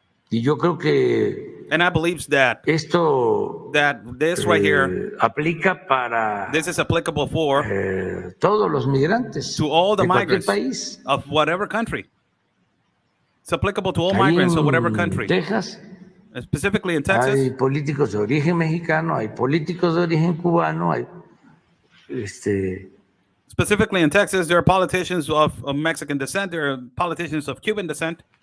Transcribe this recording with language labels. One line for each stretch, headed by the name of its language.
Spanish: Y yo creo que
English: and I believe that this right here
Spanish: aplica para
English: this is applicable for
Spanish: todos los migrantes
English: to all the
Spanish: de
English: migrants
Spanish: país.
English: Of whatever country. It's applicable to all migrants of whatever country.
Spanish: Texas,
English: specifically in Texas.
Spanish: Hay políticos de origen mexicano, hay políticos de origen cubano, hay
English: Specifically in Texas, there are politicians of Mexican descent, there are politicians of Cuban descent.